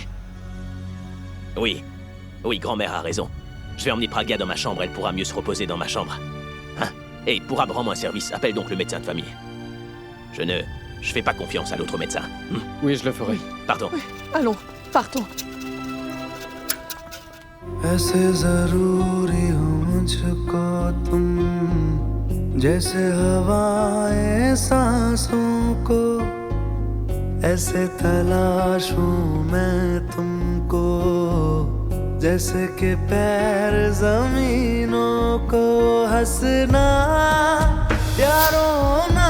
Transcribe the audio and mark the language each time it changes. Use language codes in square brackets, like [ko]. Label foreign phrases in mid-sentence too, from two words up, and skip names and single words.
[fr] Oui, grand-mère a raison. Je vais emmener Praga dans ma chambre, elle pourra mieux se reposer dans ma chambre. Hein? Et pour rendre un service, appelle donc le médecin de famille. Je fais pas confiance à l'autre médecin. Oui, je le ferai. Pardon. oui, allons, partons. [hi] ऐसे जरूरी हो मुझको तुम जैसे हवाएं सांसों को ऐसे तलाशूं मैं तुमको जैसे कि पैर जमीनों को हंसना यारों ना